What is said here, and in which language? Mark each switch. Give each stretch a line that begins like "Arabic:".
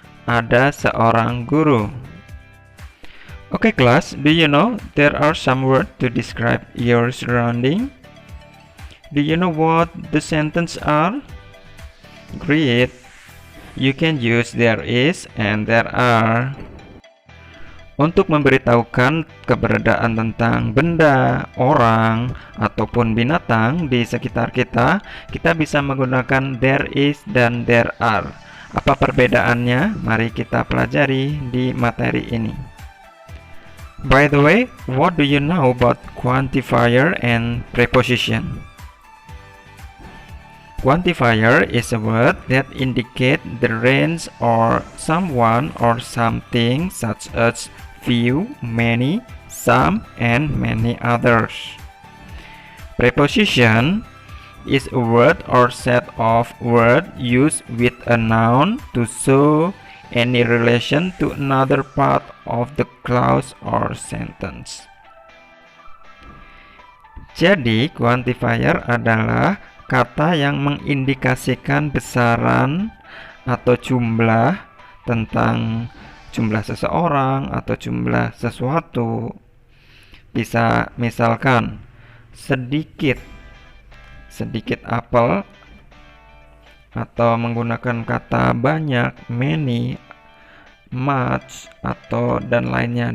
Indonesian: Ada seorang guru.
English: Okay class, do you know there are some words to describe your surrounding? Do you know what the sentence are? Great. You can use there is and there are.
Indonesian: Untuk memberitahukan keberadaan tentang benda, orang, ataupun binatang di sekitar kita, kita bisa menggunakan there is dan there are. Apa perbedaannya? Mari kita pelajari di materi ini.
English: By the way, what do you know about quantifier and preposition? Quantifier is a word that indicates the range or someone or something such as few, many, some, and many others. Preposition is a word or set of words used with a noun to show any relation to another part of the clause or sentence.
Indonesian: Jadi, quantifier adalah kata yang mengindikasikan besaran atau jumlah tentang jumlah seseorang atau jumlah sesuatu. Bisa misalkan sedikit apel, atau menggunakan kata banyak, many, much, atau dan lainnya.